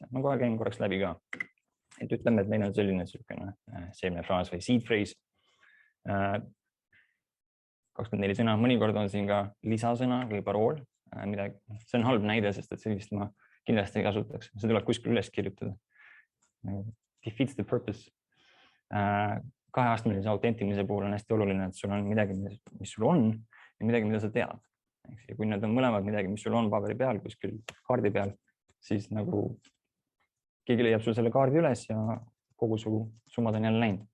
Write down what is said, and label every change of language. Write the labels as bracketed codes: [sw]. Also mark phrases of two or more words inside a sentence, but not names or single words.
[et] Ma kohe käin korraks läbi ka. Et ütleme, et meil on selline seemnefraas või [en] seed phrase. [et] 24 sõna, mõnikord on siin ka lisasõna või parool. See on halb näide, sest et sellist ma kindlasti ei kasutaks. See tuleb kuskil üles kirjutada. [en] Defeats the purpose. [et] Kaheastmelise autentimise puhul on hästi oluline, et sul on midagi, mis sul on ja midagi, mida sa tead. Ja kui need on mõlemad midagi, mis sul on paberi peal, kuskil kaardi peal, siis nagu keegi leiab sul selle kaardi üles ja kogu su summad on jälle läinud.